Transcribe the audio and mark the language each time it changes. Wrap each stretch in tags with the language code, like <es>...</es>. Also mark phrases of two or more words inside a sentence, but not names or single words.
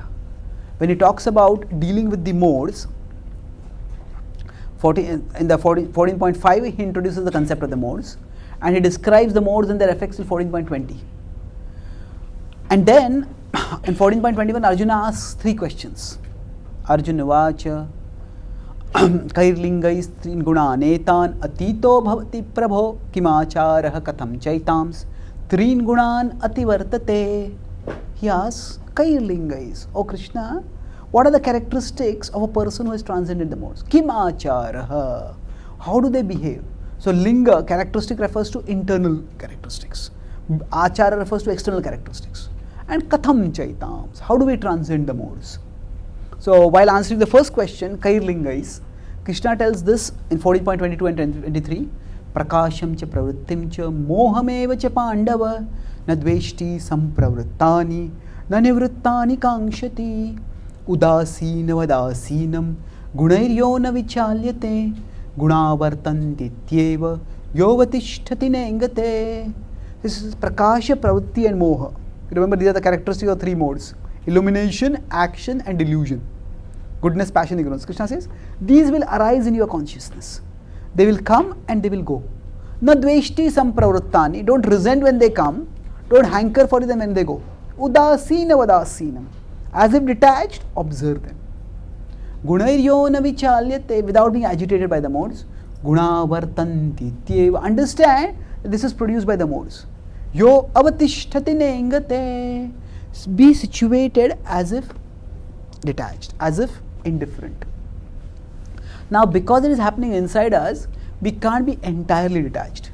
<en>When he talks about dealing with the modes, in the 14.5 he introduces the concept of the modes and he describes the modes and their effects in 14.20. And then in 14.21 Arjuna asks 3 questions.</en> <sa>Arjuna vacha kairlingais trin gunanetan atito bhavati prabho kimacharah katham chaitams trin gunan ativartate.</sa> <en>He asks, kairlingais, O Krishna, what are the characteristics of a person who has transcended the modes? Kimacharah, how do they behave? So linga, characteristic, refers to internal characteristics. Achara refers to external characteristics. And</en> <sa>katham chaitams,</sa> <en>how do we transcend the modes? So while answering the first question, kairlingais, Krishna tells this in 14.22 and 23,</en> <sa>prakasham cha pravrittim cha mohameva cha pandava na dveshti sampravrittani na nivrittani kankshati udasina vadasinam gunairyo na vichalyate gunavartanti tyeva yovatishtati nengate.</sa> <en>This is prakasha, pravritti and moha. Remember, these are the characteristics of 3 modes: illumination, action and delusion. Goodness, passion, ignorance. Krishna says, these will arise in your consciousness. They will come and they will go.</en> <sa>Na dveshti sampravrittani,</sa> <en>don't resent when they come, don't hanker for them when they go.</en> <sa>Udasina vadasinam,</sa> <en>as if detached, observe them.</en> <sa>Gunairyo na vichalyate,</sa> <en>without being agitated by the modes.</en> <sa>Gunavartanti tyeva,</sa> <en>understand that this is produced by the modes.</en> <sa>Yo avatishtati nengate,</sa> <en>be situated as if detached, as if indifferent. Now because it is happening inside us, we can't be entirely detached.</en>